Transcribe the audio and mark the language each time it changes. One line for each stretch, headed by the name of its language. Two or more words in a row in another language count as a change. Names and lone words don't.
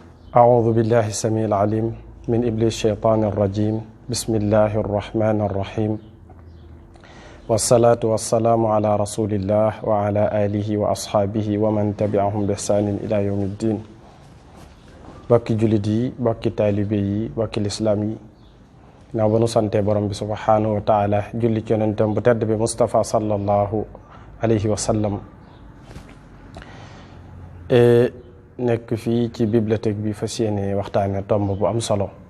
Arabic: أعوذ بالله السميع العليم من إبليس الشيطان الرجيم بسم الله الرحمن الرحيم والصلاة والسلام على رسول الله وعلى آله وأصحابه ومن تبعهم بإحسان إلى يوم الدين
Wolof: bokki jullit yi bokki taalibe yi bokki lislaam yi naaw ba nu sante borom bi
Arabic: سبحانه وتعالى
Wolof: julli ci yonentam bu tedd bi Mustafa
Arabic: صلى الله عليه وسلم
Wolof: nekk fii ci bibliothèque bi fas yéene waxtaane tomb bu am solo